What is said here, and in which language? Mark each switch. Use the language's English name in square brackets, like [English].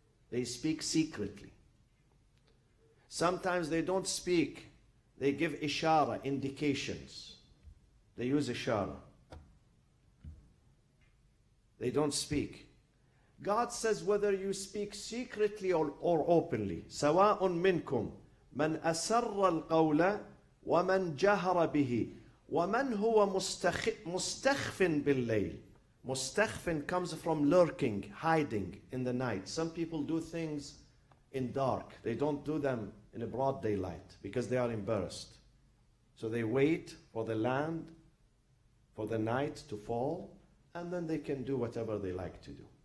[English] They speak secretly. Sometimes they don't speak. They give ishara, indications. They use ishara. They don't speak. God says whether you speak secretly or openly. [Arabic] سواء منكم من أسر القول ومن جهر به ومن هو مستخف بالليل. [English] Mustakhfin comes from lurking, hiding in the night. Some people do things in dark. They don't do them in a broad daylight because they are embarrassed. So they wait for the land, for the night to fall, and then they can do whatever they like to do.